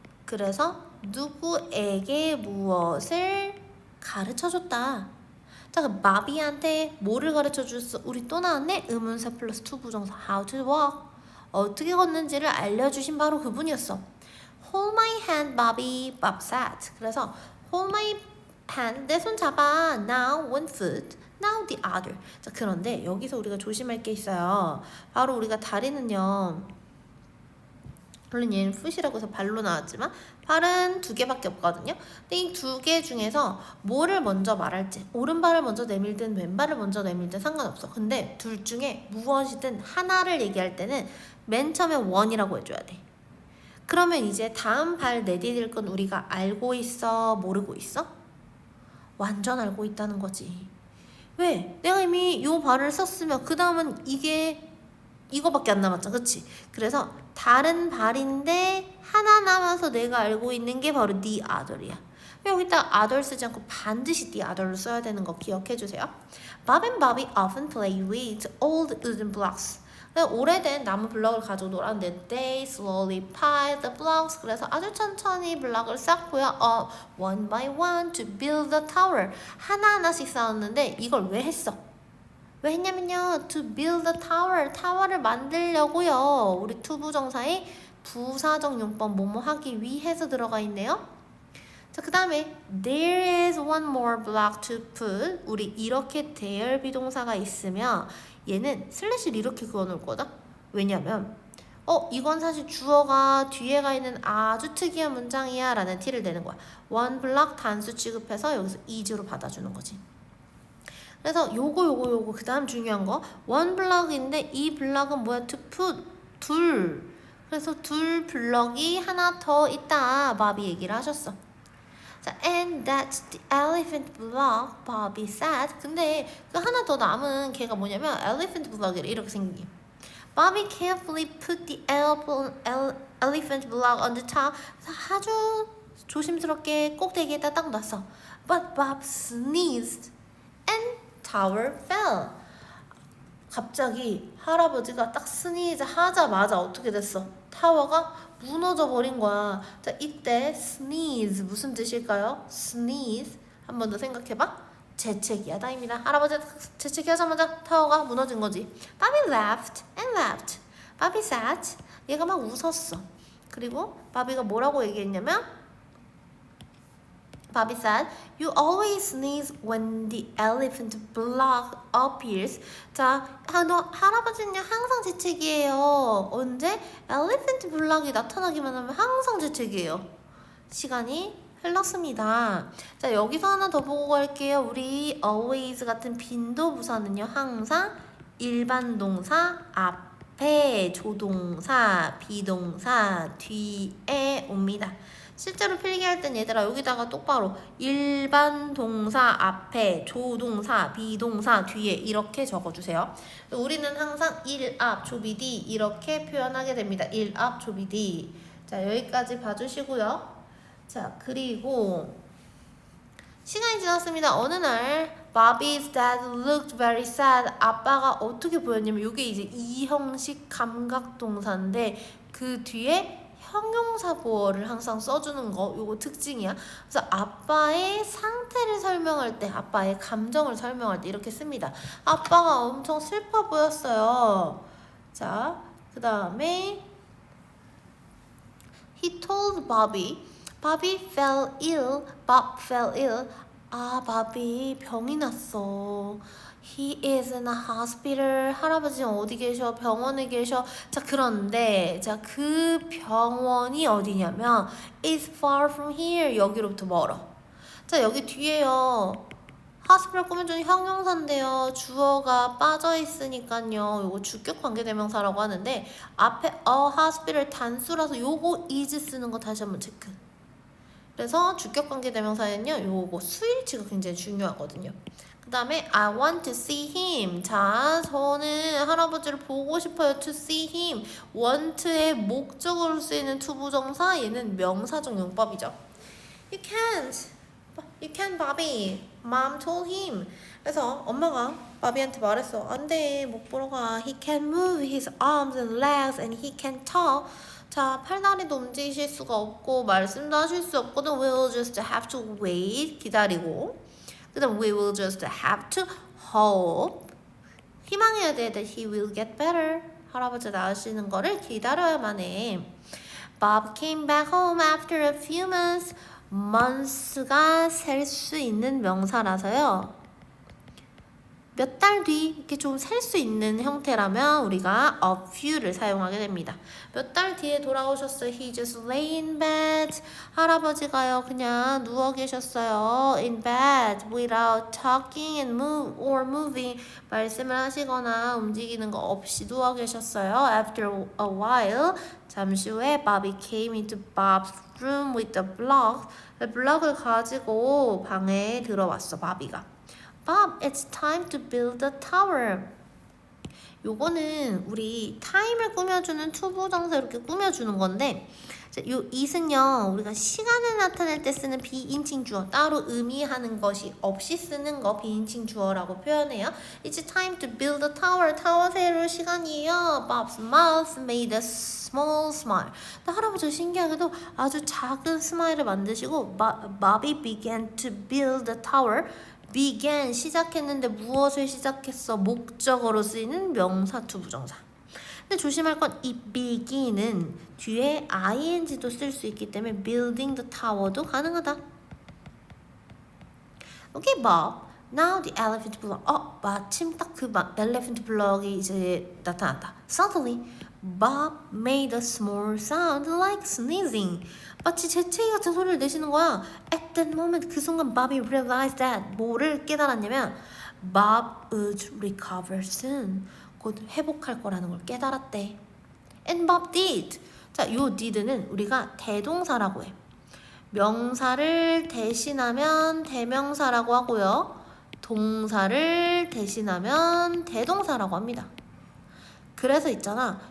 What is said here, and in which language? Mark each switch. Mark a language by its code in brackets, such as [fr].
[ko] 그래서 누구에게 무엇을 가르쳐줬다. 자, 그럼 마비한테 뭐를 가르쳐줬어? 우리 또 나왔네? 의문사 플러스 투부정사 [en] how to walk. [ko] 어떻게 걷는지를 알려주신 바로 그분이었어. [en] Hold my hand, Bobby. Bob said. [ko] 그래서 [en] hold my hand, [ko] 내 손 잡아. [en] Now one foot, now the other. [ko] 자, 그런데 여기서 우리가 조심할 게 있어요. 바로 우리가 다리는요, 물론 얘는 foot이라고 해서 발로 나왔지만 발은 2개밖에 없거든요. 근데 이 2개 중에서 뭐를 먼저 말할지, 오른발을 먼저 내밀든 왼발을 먼저 내밀든 상관없어. 근데 둘 중에 무엇이든 하나를 얘기할 때는 맨 처음에 one이라고 해줘야 돼. 그러면 이제 다음 발 내디딜 건 우리가 알고 있어, 모르고 있어? 완전 알고 있다는 거지. 왜? 내가 이미 요 발을 썼으면 그 다음은 이거밖에 안 남았잖아, 그치? 그래서 다른 발인데 하나 남아서 내가 알고 있는 게 바로 the other이야. 여기다 other 쓰지 않고 반드시 the other를 써야 되는 거 기억해주세요. [en] Bob and Bobby often play with old wooden blocks. [ko] 오래된 나무 블럭을 가지고 놀았는데 [en] they slowly pile the blocks. [ko] 그래서 아주 천천히 블럭을 쌓고요. [en] one by one to build the tower. [ko] 하나하나씩 쌓았는데 이걸 왜 했어? 왜 했냐면요, [en] to build the tower, [ko] 타워를 만들려고요. 우리 투부정사의 부사적 용법 뭐뭐 하기 위해서 들어가 있네요. 자, 그 다음에 [en] there is one more block to put. [ko] 우리 이렇게 대열 비동사가 있으면 얘는 슬래시를 이렇게 그어놓을 거다. 왜냐면 이건 사실 주어가 뒤에 가 있는 아주 특이한 문장이야 라는 티를 내는 거야. one block 단수 취급해서 여기서 is로 받아주는 거지. 그래서 요거 그 다음 중요한 거 one 블럭인데 이 블럭은 뭐야? [en] to put, [ko] 둘. 그래서 둘 블럭이 하나 더 있다. 바비 얘기를 하셨어. [en] 자, and that's the elephant block, Bobby said. [ko] 근데 그 하나 더 남은 걔가 뭐냐면 elephant block이래. 이렇게 생긴. [en] Bobby carefully put the elephant block on the top. [ko] 아주 조심스럽게 꼭대기에다 딱 놨어. [en] But Bob sneezed and tower fell. [ko] 갑자기 할아버지가 딱 스니즈 하자마자 어떻게 됐어? 타워가 무너져 버린 거야. 자, 이때 sneeze 무슨 뜻일까요? sneeze 한 번 더 생각해봐. 재채기하다입니다. 할아버지가 재채기하자마자 타워가 무너진 거지. [en] Bobby laughed and laughed. Bobby sat. [ko] 얘가 막 웃었어. 그리고 바비가 뭐라고 얘기했냐면 [en] Bobby said, "You always sneeze when the elephant block appears." [ko] 자, 너 할아버지는 항상 재채기예요. 언제? elephant block이 나타나기만 하면 항상 재채기예요. 시간이 흘렀습니다. 자, 여기서 하나 더 보고 갈게요. 우리 always 같은 빈도 부사는요, 항상 일반 동사 앞 앞에 조동사, 비동사 뒤에 옵니다. 실제로 필기할 땐 얘들아 여기다가 똑바로 일반 동사 앞에 조동사, 비동사 뒤에 이렇게 적어주세요. 우리는 항상 일 앞 조비디 이렇게 표현하게 됩니다. 일 앞 조비디. 자, 여기까지 봐주시고요. 자, 그리고 시간이 지났습니다. 어느 날 [en] Bobby's dad looked very sad. [ko] 아빠가 어떻게 보였냐면 이게 이제 이형식 감각동사인데 그 뒤에 형용사 보어를 항상 써주는 거 요거 특징이야. 그래서 아빠의 상태를 설명할 때 아빠의 감정을 설명할 때 이렇게 씁니다. 아빠가 엄청 슬퍼 보였어요. 자, 그 다음에 [en] He told Bobby fell ill. Bob fell ill. [ko] 아, 바비 병이 났어. [en] He is in a hospital. [ko] 할아버지는 어디 계셔? 병원에 계셔. 자, 그런데 그 병원이 어디냐면 [en] is far from here. [ko] 여기로부터 멀어. 자, 여기 뒤에요. hospital 꾸며주는 형용사인데요. 주어가 빠져 있으니까요. 요거 주격 관계대명사라고 하는데 앞에 a hospital 단수라서 요거 is 쓰는 거 다시 한번 체크. 그래서 주격관계대명사에는요 요거 수일치가 굉장히 중요하거든요. 그 다음에 [en] I want to see him. [ko] 자, 저는 할아버지를 보고 싶어요. [en] to see him. [ko] want의 목적으로 쓰이는 투부정사. 얘는 명사적 용법이죠. [en] You can't, Bobby. Mom told him. [ko] 그래서 엄마가 바비한테 말했어. 안 돼, 못 보러 가. [en] He can move his arms and legs and he can talk. [ko] 자, 팔다리도 움직이실 수가 없고 말씀도 하실 수 없거든. [en] We will just have to wait. [ko] 기다리고. 그 다음 [en] we will just have to hope. [ko] 희망해야 돼. [en] That he will get better. [ko] 할아버지 나으시는 거를 기다려야만 해. [en] Bob came back home after a few months. [ko] months가 셀 수 있는 명사라서요. 몇 달 뒤 이렇게 좀 셀 수 있는 형태라면 우리가 a few를 사용하게 됩니다. 몇 달 뒤에 돌아오셨어요. [en] He just lay in bed. [ko] 할아버지가요 그냥 누워 계셨어요. [en] In bed without talking and moving. [ko] 말씀을 하시거나 움직이는 거 없이 누워 계셨어요. [en] After a while [ko] 잠시 후에 [en] Bobby came into Bob's room with the block. [ko] 블럭을 가지고 방에 들어왔어. 바비가. [en] Bob, it's time to build the tower. [ko] 요거는 우리 time을 꾸며주는 투부정사 이렇게 꾸며주는 건데 요 it은요 우리가 시간을 나타낼 때 쓰는 비인칭 주어 따로 의미하는 것이 없이 쓰는 거 비인칭 주어라고 표현해요. [en] It's time to build a tower. [ko] 타워 세울 시간이에요. [en] Bob's mouth made a small smile. [ko] 할아버지가 신기하게도 아주 작은 스마일을 만드시고 [en] Bobby began to build the tower. [ko] began 시작했는데 무엇을 시작했어? 목적어로 쓰이는 명사 투부정사. 근데 조심할 건 이 begin은 뒤에 ing도 쓸 수 있기 때문에 [en] building the tower [ko] 도 가능하다. [en] 오케이, Bob. Now the elephant block. [ko] 마침 딱 그 elephant block이 이제 나타났다. [en] Suddenly, Bob made a small sound like sneezing. [ko] 마치 재채기 같은 소리를 내시는 거야. [en] At that moment, [ko] 그 순간 [en] Bobby realized that [ko] 뭐를 깨달았냐면 [en] Bob would recover soon. [ko] 곧 회복할 거라는 걸 깨달았대. [en] And Bob did. [ko] 자, 요 did는 우리가 대동사라고 해. 명사를 대신하면 대명사라고 하고요. 동사를 대신하면 대동사라고 합니다. 그래서 있잖아.